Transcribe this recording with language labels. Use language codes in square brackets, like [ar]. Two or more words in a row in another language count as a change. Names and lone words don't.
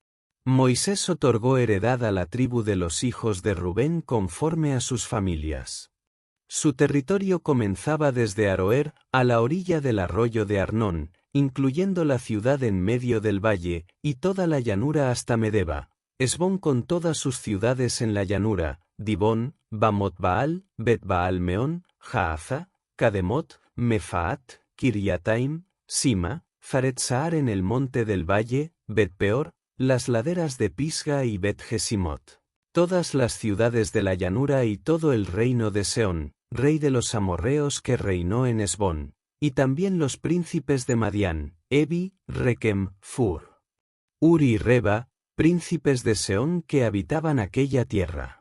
[es] Moisés otorgó heredad a la tribu de los hijos de Rubén conforme a sus familias. Su territorio comenzaba desde Aroer, a la orilla del arroyo de Arnón, incluyendo la ciudad en medio del valle, y toda la llanura hasta Medeba, Hesbón con todas sus ciudades en la llanura, Dibón, Bamot-Baal, Bet-Baal-Meón, Jaaza, Kademot, Mefaat, Kiriataim, Sima, Zaret-Sahar en el monte del valle, Bet-Peor, las laderas de Pisga y Bet-Jesimot, todas las ciudades de la llanura y todo el reino de Seón, rey de los amorreos que reinó en Hesbón, y también los príncipes de Madián, Evi, Rekem, Fur, Uri y Reba, príncipes de Seón que habitaban aquella tierra.